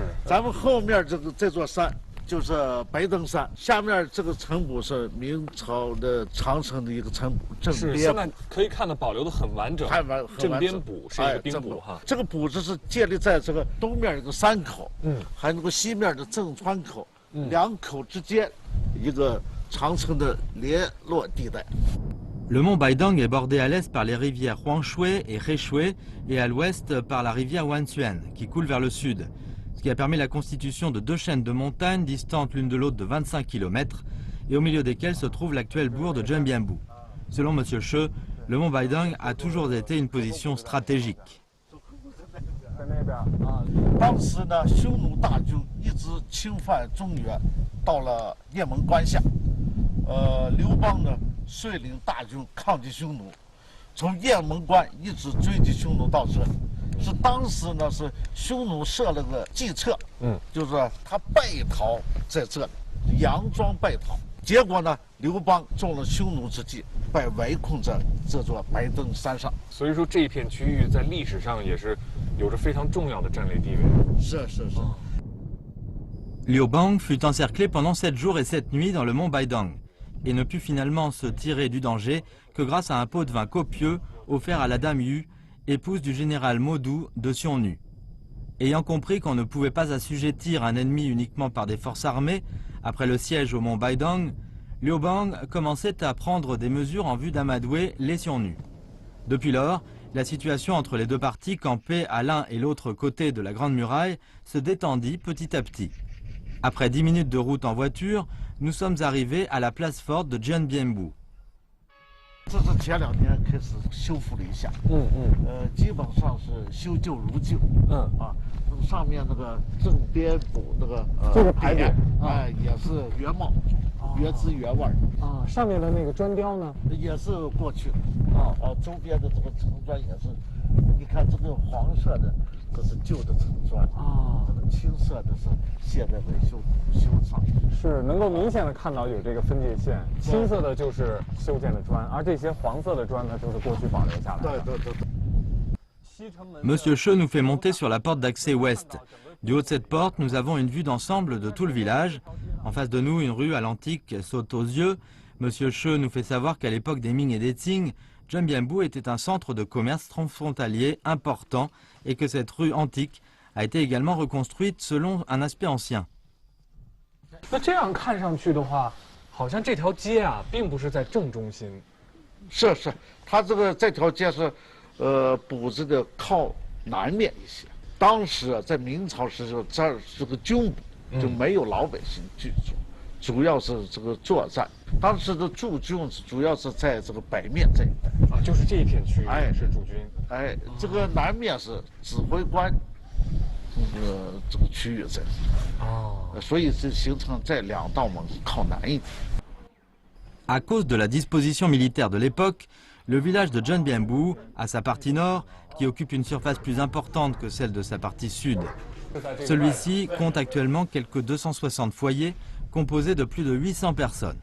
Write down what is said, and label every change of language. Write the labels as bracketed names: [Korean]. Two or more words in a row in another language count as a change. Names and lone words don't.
[Chinese] 咱们后面这座山就是白登山，下面这个城堡是明朝的长城的一个城堡，镇边。现在可以看到保留的很完整。镇边堡是一个兵堡哈。这个堡子是建立在这个东面一个山口，还有那个西面的正川口，两口之间一个长城的联络地带。 [French] Le mont Baidang est bordé à l'est par les rivières Huangshui et Heishui et à l'ouest par la rivière Wansuan qui coule vers le sud, ce qui a permis la constitution de deux chaînes de montagnes distantes l'une de l'autre de 25 km et au milieu desquelles se trouve l'actuel bourg de Zhenbianbu. Selon M. She, le mont Baidang a toujours été une position stratégique. [Chinese] 当时呢，匈奴大军一直侵犯中原，到了雁门关下。刘邦呢率领大军抗击匈奴，从雁门关一直追击匈奴到这。是当时呢是匈奴设了个计策，就是说他败逃在这里，佯装败逃。结果呢，刘邦中了匈奴之计，被围困在这座白登山上。所以说这一片区域在历史上也是有着非常重要的战略地位。是。 [French] Liu Bang fut encerclé pendant 7 jours et 7 nuits dans le mont Baidang et ne put finalement se tirer du danger que grâce à un pot de vin copieux offert à la dame Yu, épouse du général Modou de Xiongnu. Ayant compris qu'on ne pouvait pas assujettir un ennemi uniquement par des forces armées, après le siège au mont Baidang, Liu Bang commençait à prendre des mesures en vue d'amadouer les Xiongnu. Depuis lors, la situation entre les deux parties campées à l'un et l'autre côté de la Grande Muraille se détendit petit à petit. Après 10 minutes de route en voiture, nous sommes arrivés à la place forte de Zhenbianbu. [Chinese] 这是前2年开始修复了一下，基本上是修旧如旧，上面那个正边堡那个这个牌匾，也是原貌，原汁原味啊。上面的那个砖雕呢，也是过去的，周边的这个城砖也是，你看这个黄色的，这是旧的城砖这个青色的是现在维修上，是能够明显的看到有这个分界线，青色的就是修建的砖，而这些黄色的砖呢，就是过去保留下来的。对。 [French] Monsieur Che nous fait monter sur la porte d'accès ouest. Du haut de cette porte, nous avons une vue d'ensemble de tout le village. En face de nous, une rue à l'antique saute aux yeux. Monsieur Che nous fait savoir qu'à l'époque des Ming et des Qing, Zhenbianbu était un centre de commerce transfrontalier important et que cette rue antique a été également reconstruite selon un aspect ancien. [Chinese] 那这样看上去的话，好像这条街啊，并不是在正中心。是，它这条街是，堡子的靠南面一些。当时在明朝时候，这儿是个军部，就没有老百姓居住，主要是这个作战。当时的驻军主要是在这个北面这一带啊，就是这一片区域，是驻军。这个南面是指挥官，这个区域在。所以这形成这两道门靠南一点。 [French] À cause de la disposition militaire de l'époque, le village de Djenbiembou, à sa partie nord, qui occupe une surface plus importante que celle de sa partie sud. Celui-ci compte actuellement quelques 260 foyers, composés de plus de 800 personnes.